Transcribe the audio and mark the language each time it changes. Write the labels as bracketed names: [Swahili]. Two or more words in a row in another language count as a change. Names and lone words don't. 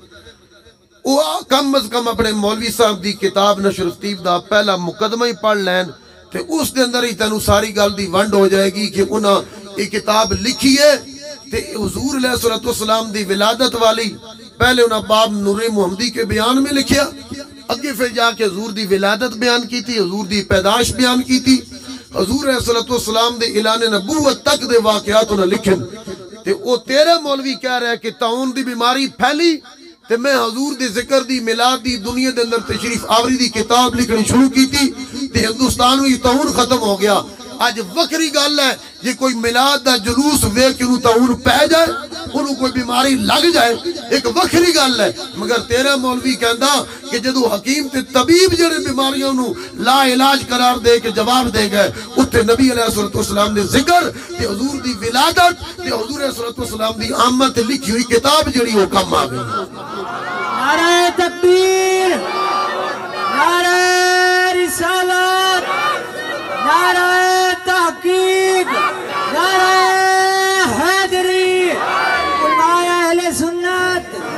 [Punjabi] وہ کم از کم اپنے مولوی صاحب دی کتاب نشر ترتیب دا پہلا مقدمہ ہی پڑھ لین، تے اس دے اندر ہی تینوں ساری گل دی ونڈ ہو جائے گی کہ انہاں یہ کتاب لکھی ہے تے حضور [Arabic] علیہ الصلوۃ والسلام [Punjabi] دی ولادت والی پہلے انہاں باب [Urdu] نور محمدی کے بیان میں [Punjabi] لکھیا، اگے پھر جا کے حضور دی ولادت بیان کی تھی، حضور دی پیدائش بیان کی تھی، حضور علیہ الصلوۃ والسلام دے اعلان نبوت تک دے واقعات انہاں لکھن۔ تے او تیرے مولوی کہہ رہے کہ طاعون دی بیماری پھیلی تے میں حضور دی ذکر دی میلاد دی دنیا دے اندر تشریف آوری دی کتاب لکھنی شروع کی تھی تے [Urdu] ہندوستان میں طاعون ختم ہو گیا۔ [Punjabi] آج وکری گل ہے جی کوئی میلاد دا جلوس ویکھ کے انہوں طاعون پہ جائے، انہوں کوئی بیماری لگ جائے، ایک وکری گل ہے، مگر تیرا مولوی کہندا کہ جدو حکیم تے طبیب جڑے بیماریاں انہوں لا علاج قرار دے کے جواب دے گئے، اتھے نبی [Arabic] علیہ الصلوۃ والسلام [Punjabi] نے ذکر تے حضور دی ولادت تے حضور [Arabic] علیہ الصلوۃ والسلام [Punjabi] دی آمد تے لکھی ہوئی کتاب جڑی وہ کم آ گئی۔ [Urdu] نعرہ تکبیر، نعرہ رسالت، نعرہ تحقیق، نعرہ حیدری، علماء اہل سنت۔